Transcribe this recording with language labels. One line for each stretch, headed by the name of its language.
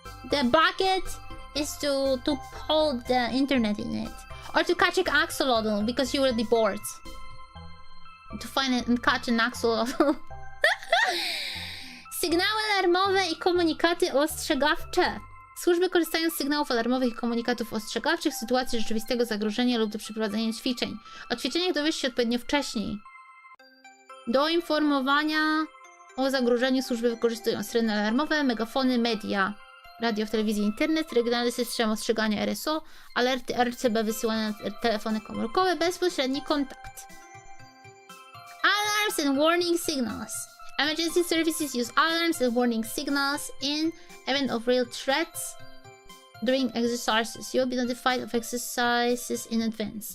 English: The bucket is to hold the internet in it. Or to catch an axolotl because you will be bored. To find and catch an axolotl.
Polish: Sygnały alarmowe i komunikaty ostrzegawcze. Służby korzystają z sygnałów alarmowych i komunikatów ostrzegawczych w sytuacji rzeczywistego zagrożenia lub do przeprowadzenia ćwiczeń. O ćwiczeniach dowiesz się odpowiednio wcześniej. Do informowania o zagrożeniu służby wykorzystują syreny alarmowe, megafony, media, radio w telewizji, internet, regionalny system ostrzegania RSO, alerty RCB wysyłane na telefony komórkowe, bezpośredni kontakt.
English: Alarms and warning signals. Emergency services use alarms and warning signals in event of real threats during exercises. You will be notified of exercises in advance.